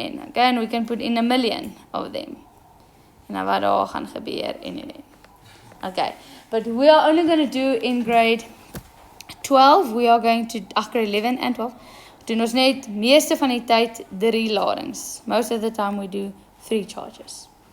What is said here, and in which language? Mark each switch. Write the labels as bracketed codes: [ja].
[en] Okay, and we can put in 1 million of them. [af] En nou wat daar gaan gebeur en. [en] Okay, but we are only going to do in grade 12, we are going to, grade 11 and 12, [af] doen ons net meeste van die tyd 3 ladings. [en] Most of the time we do 3 charges.